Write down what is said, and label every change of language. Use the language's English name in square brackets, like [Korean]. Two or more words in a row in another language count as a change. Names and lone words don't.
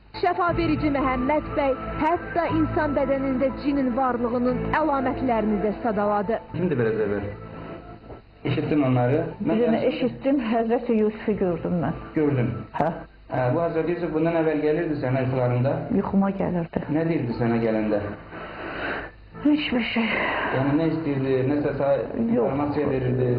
[Azerbaijani] Şəfa verici Məhəmməd bəy hətta insan bədənində cinin varlığının əlamətlərini də sadaladı. [Turkish] Kimdir biraz evvel? İşittin onları. Birini eşittim, Həzreti Yusuf'u gördüm ben. Gördün. Ha? Bu Hazreti Yusuf bundan evvel gelirdi sana uykularında. [Azerbaijani] Yuxuma gelirdi. [Turkish] Ne değildi sana gelende? Hiçbir şey. Yani ne istedi, ne sana informasiya verirdi.